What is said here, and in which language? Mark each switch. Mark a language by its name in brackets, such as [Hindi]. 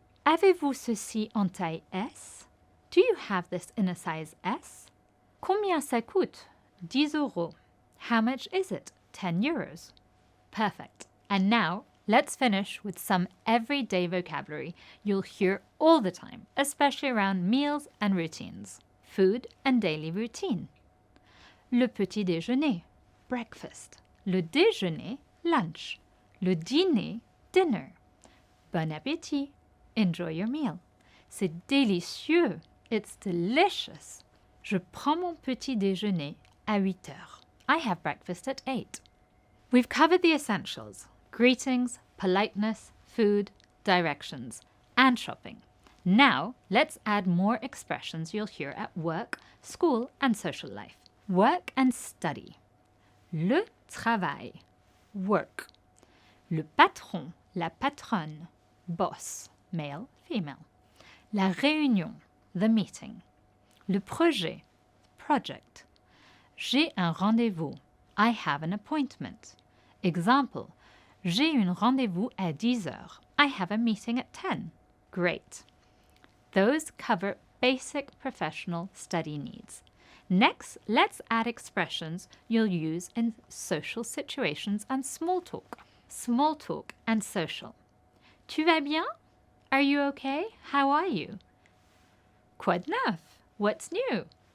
[French] Avez-vous ceci en taille S? [English] Do you have this in a size S? [French] Combien ça coûte? [English] 10 euros. How much is it? 10 euros. Perfect. And now, let's finish with some everyday vocabulary you'll hear all the time, especially around meals and routines. Food and daily routine. [French] Le petit déjeuner, breakfast. Le déjeuner, lunch. Le dîner, dinner. Bon appétit. [English] Enjoy your meal. [French] C'est délicieux. [English] It's delicious. [French] Je prends mon petit déjeuner à 8 heures. [English] I have breakfast at 8. We've covered the essentials: greetings, politeness, food, directions, and shopping. Now, let's add more expressions you'll hear at work, school, and social life. Work and study. [French] Le travail, [English] work. [French] Le patron, la patronne, [English] boss, male, female. [French] La réunion, [English] the meeting. [French] Le projet, project. J'ai un rendez-vous. [English] I have an appointment. [French] Example, j'ai un rendez-vous à 10 heures. [English] I have a meeting at 10. Great. Those cover basic professional study needs. Next, let's add expressions you'll use in social situations and small talk. Small talk and social. [French] Tu vas bien? [English] Are you okay? How are you? [French] Quoi de neuf? [English] What's new?